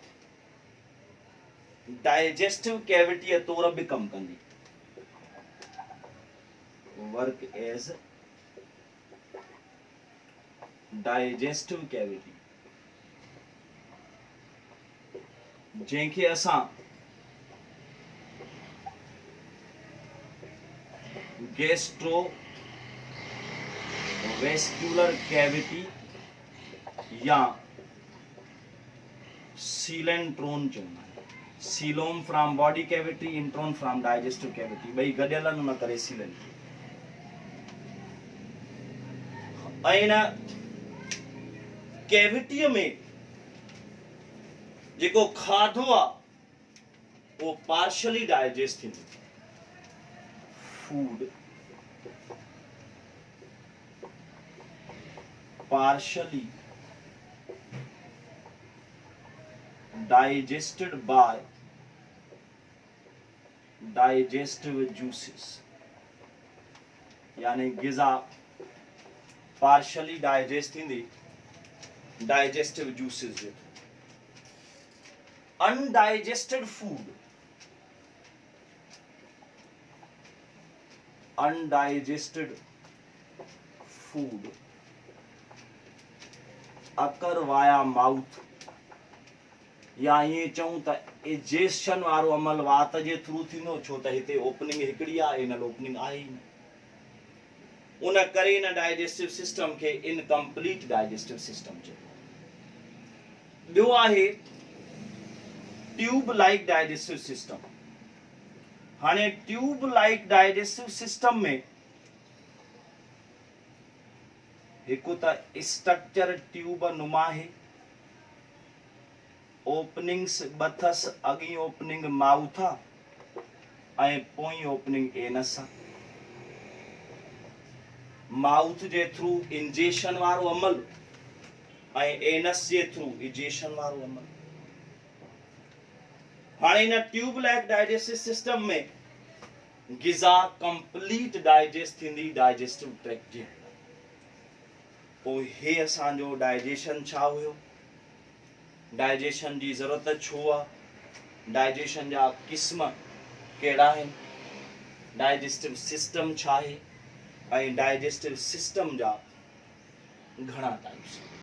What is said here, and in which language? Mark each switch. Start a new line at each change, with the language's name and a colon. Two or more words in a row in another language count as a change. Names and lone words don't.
English: digestive cavity
Sindhi: तौर बि कम कंदी,
English: work as digestive cavity,
Sindhi: जंहिंखे असां गैस्ट्रो
English: vascular cavity
Sindhi: या सीलेंट्रोन चवंदा आहियूं।
English: coelom from body cavity, enteron from digestive cavity,
Sindhi: ॿई गॾियल आहिनि, उन करे सीलेंट्रोन। ऐं इन कैविटीअ में जेको खाधो आहे उहो
English: partially digest
Sindhi: थींदो।
English: फूड partially digested by digestive juices,
Sindhi: यानी गिज़ा
English: partially digest
Sindhi: थींदी
English: digestive juices
Sindhi: जे
English: undigested food occur via mouth,
Sindhi: या ये चऊं त एजेशन वारो अमल वात जे थ्रू थींदो, छो त हिते ओपनिंग हिकड़ी आहे, इन ओपनिंग आहे ही न। उन करे इन
English: digestive system
Sindhi: के
English: incomplete digestive system
Sindhi: चइबो। ॿियो आहे
English: tube like digestive system.
Sindhi: हाणे
English: tube like digestive system
Sindhi: में हिकु त
English: structure tube
Sindhi: नुमा है,
English: openings both,
Sindhi: अगी
English: opening mouth
Sindhi: ऐं पोई
English: opening anus.
Sindhi: माउथ जे थ्रू इंजेशन वारो अमल ऐं एनस जे थ्रू इजेशन वारो अमल। हाणे इन
English: tube like digestive system
Sindhi: में गिज़ा
English: complete digest
Sindhi: थींदी
English: digestive tract
Sindhi: जे। पोइ हे असांजो डाइजेशन छा हुयो, डाइजेशन जी ज़रूरत छो आहे, डाइजेशन जा क़िस्म कहिड़ा आहिनि,
English: digestive system
Sindhi: छा आहे, ऐं
English: digestive system
Sindhi: जा घणा टाइप्स।